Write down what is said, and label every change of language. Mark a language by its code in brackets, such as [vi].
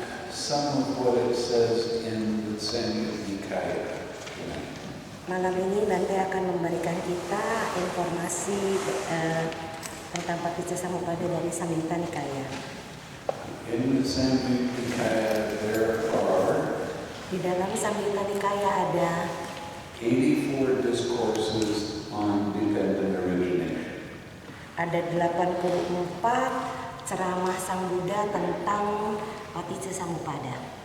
[en] some of what it says in the Samyutta-Nikaya tonight. [id] Malam ini Bante akan memberikan kita informasi tentang Paticcasamuppada dari Samyutta Nikaya. [en] In the Samyutta-Nikaya there are [id] Di dalam Samyutta Nikaya ada [en] 84 discourses on dependent origination. [id] Ada 84 ceramah Sang Buddha tentang Paticcasamuppada.